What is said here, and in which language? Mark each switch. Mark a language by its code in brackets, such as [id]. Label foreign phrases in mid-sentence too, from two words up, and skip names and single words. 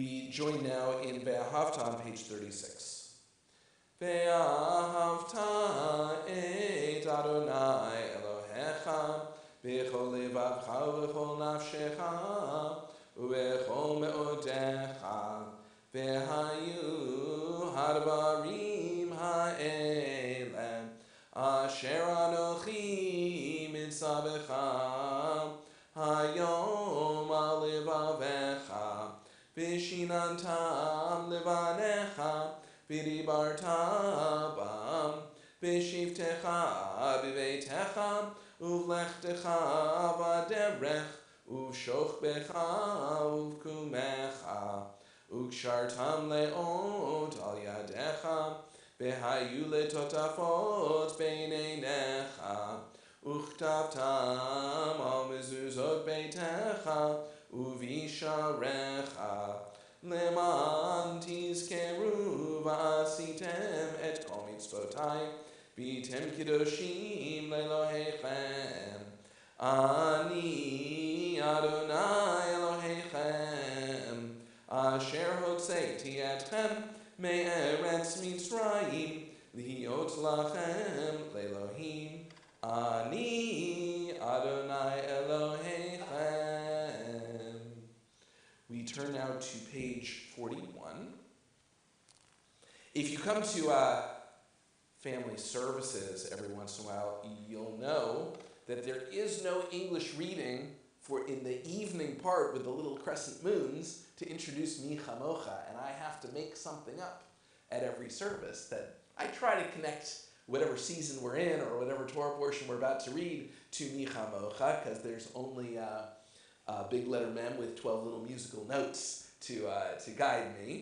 [en] join now in Ve'ahavta on page 36. [he] ואהבת את אדני אלהיך בכל לבבך ובכל נפשך ובכל מאדך והיו הדברים האלה אשר אנכי מצוך היום על לבבך ושננתם לבניך ודברת בם בשבתך בביתך ובלכתך בדרך ובשכבך ובקומך וקשרתם לאות על ידך והיו לטטפת בין עיניך וכתבתם על מזזות ביתך ובשעריך למען תזכרו ועשיתם את כל מצותי והייתם קדשים לאלהיכם אני אדני אלהיכם אשר הוצאתי אתכם מארץ מצרים להיות לכם לאלהים אני אדני אלהיכם. [en] We turn now to page 41. If you come to family services every once in a while, you'll know that there is no English reading for in the evening part with the little crescent moons to introduce Mi Chamocha, and I have to make something up at every service that I try to connect whatever season we're in or whatever Torah portion we're about to read to Mi Chamocha, because there's only a big letter mem with 12 little musical notes to guide me.